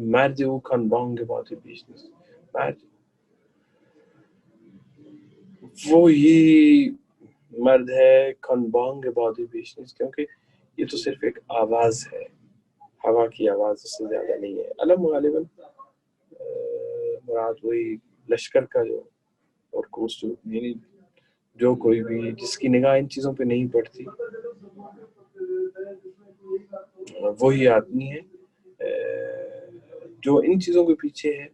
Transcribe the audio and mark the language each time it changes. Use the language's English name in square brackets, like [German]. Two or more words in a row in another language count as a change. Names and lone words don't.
[Persian] مرد او کان بانگ بادی بیش نیست، [Urdu] مرد وہی مرد ہے [Persian] کان بانگ بادی بیش نیست، [Urdu] کیونکہ یہ تو صرف ایک آواز ہے، ہوا کی آواز، اس سے زیادہ نہیں ہے. علم غالباً مراد وہی لشکر کا جو، اور کوس جو، یعنی جو کوئی بھی جس کی نگاہ ان چیزوں پہ نہیں پڑتی وہی آدمی ہے جو ان چیزوں کے پیچھے ہے.